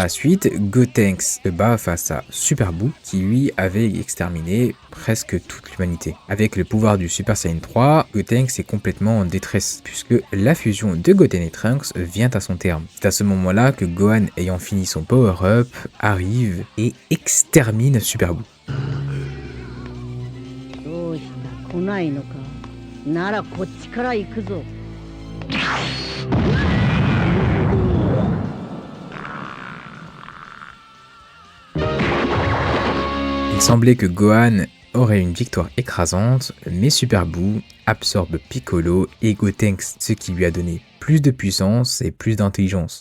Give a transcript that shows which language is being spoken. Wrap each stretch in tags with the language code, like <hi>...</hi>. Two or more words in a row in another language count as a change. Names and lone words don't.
<fr>la suite, Gotenks se bat face à Super Buu qui lui avait exterminé presque toute l'humanité. Avec le pouvoir du Super Saiyan 3, Gotenks est complètement en détresse puisque la fusion de Goten et Trunks vient à son terme. C'est à ce moment-là que Gohan, ayant fini son power-up, arrive et extermine Super Buu.</fr> <ja>どうした来ないのか。ならこっちから行くぞ。</ja> <fr>Il semblait que Gohan aurait une victoire écrasante, mais Super Buu absorbe Piccolo et Gotenks, ce qui lui a donné plus de puissance et plus d'intelligence.</fr>